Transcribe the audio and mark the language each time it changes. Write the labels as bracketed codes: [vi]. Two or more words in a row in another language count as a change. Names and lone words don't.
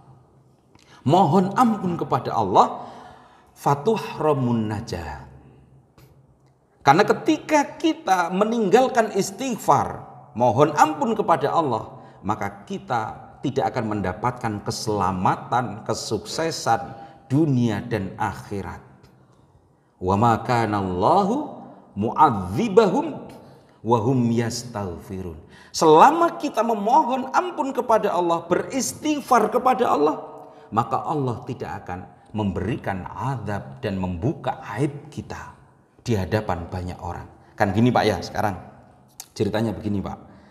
[id] Mohon ampun kepada Allah, [ar] فتحرمون النجاة. [id] Karena ketika kita meninggalkan istighfar, mohon ampun kepada Allah, maka kita tidak akan mendapatkan keselamatan, kesuksesan dunia dan akhirat. [ar] وما كان الله معذبهم وهم يستغفرون. [id] Selama kita memohon ampun kepada Allah, beristighfar kepada Allah, maka Allah tidak akan memberikan azab dan membuka aib kita di hadapan banyak orang. Kan gini Pak ya, sekarang ceritanya begini Pak.